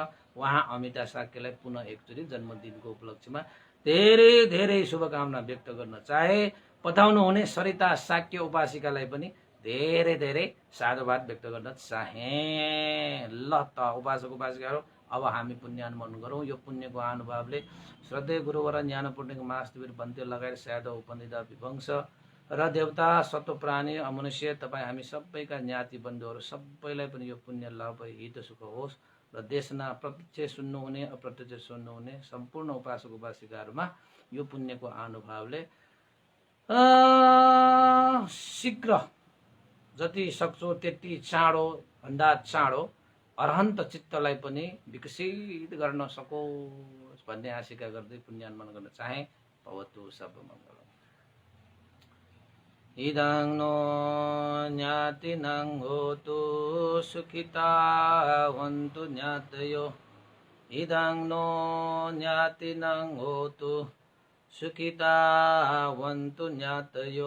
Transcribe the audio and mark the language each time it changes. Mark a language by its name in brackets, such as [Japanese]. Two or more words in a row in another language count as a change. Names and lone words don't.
[Nepali] उहाँ अमिता शाक्यलाई पुनः एकचोटि जन्मदिनको उपलक्ष्यमा धेरै धेरै शुभकामना व्यक्त गर्न चाहे। पठाउनु हुने सरिता शाक्य उपासिकालाई पनि धेरै धेरै साधुवाद व्यक्त गर्न चाहे। ल त उपासक उपासिकाहरू, अब हामी पुण्य अनुमोदन गरौँ। यो पुण्यको अनुभवले श्रद्धेय गुरुवर ज्ञानपूर्णिक महास्तिवीर भन्ते लगायत साधव उपनिधा विवंश र देवता सत्व प्राणी अमनुष्य तपाईँ हामी सबैका ज्ञाति बन्धुहरू सबैलाई पनि यो पुण्य लाभ हित सुख होस् र देशमा प्रत्यक्ष सुन्नुहुने अप्रत्यक्ष सुन्नुहुने सम्पूर्ण उपासक उपासिकाहरूमा यो पुण्यको अनुभवले शीघ्र जति सक्छौ त्यति चाँडो भन्दा चाँडो अरहन्त चित्तलाई पनि विकसित गर्न सकोस् भन्ने आशिका गर्दै पुण्यानुमोदन गर्न चाहे। [Pali] भवतु सब मङ्गलम्। इदं नो ज्ञातिनं होतु सुखितावन्तु ज्ञातयो। इदं नो ज्ञातिनं होतु सुखितावन्तु ज्ञातयो।